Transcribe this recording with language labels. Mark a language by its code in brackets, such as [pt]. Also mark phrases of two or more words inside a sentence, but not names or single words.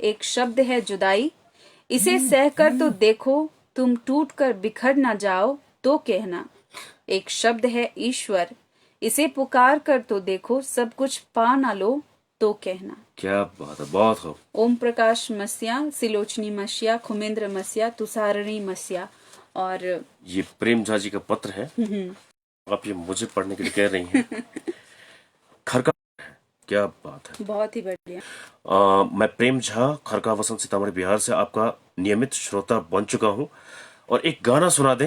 [hi] एक शब्द है जुदाई, इसे सहकर तो देखो, तुम टूट कर बिखर ना जाओ तो कहना। एक शब्द है ईश्वर, इसे पुकार कर तो देखो, सब कुछ पा ना लो तो कहना। क्या बात है, बहुत खूब। ओम प्रकाश मसिया, सिलोचनी मसिया, खुमेंद्र मसिया, तुषारणी मसिया। और ये प्रेम झा जी का पत्र है। आप ये मुझे पढ़ने के लिए कह रही हैं। खरका। क्या बात है, बहुत ही बढ़िया। मैं प्रेम झा, खरका वसंत, सीतामढ़ी, बिहार से आपका नियमित श्रोता बन चुका हूँ। और एक गाना सुना दें।